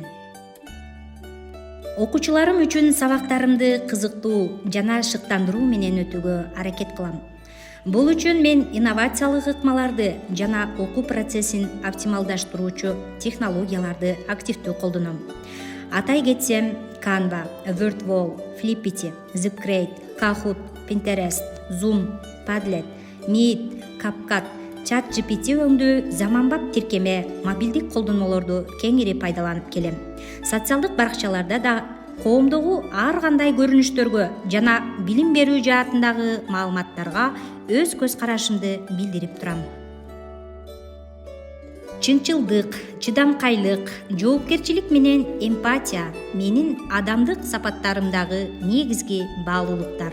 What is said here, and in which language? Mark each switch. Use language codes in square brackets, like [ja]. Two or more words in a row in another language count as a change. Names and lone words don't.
[ky] Окуучуларым үчүн сабактарымды кызыктуу жана шыктандыруу менен өтүүгө аракет кылам. Бул үчүн мен инновациялык ыкмаларды жана окуу процессин оптималдаштыруучу технологияларды активдүү колдоном. Атай кетсем, Canva, WordWall, Flippity, Zipgrade, Kahoot, Pinterest, Zoom, Padlet, Meet, CapCut, ChatGPT өңдүү заманбап тиркеме, мобилдик колдонмолорду кеңири пайдаланып келем. Социалдык баракчаларда да коомдогу ар кандай көрүнүштөргө жана билим берүү жаатындагы маалыматтарга өз көз карашымды билдирип турам. Чынчылдык, чыдамкайлык, жоопкерчилик менен эмпатия менин адамдык сапаттарымдагы негизги баалуулуктар.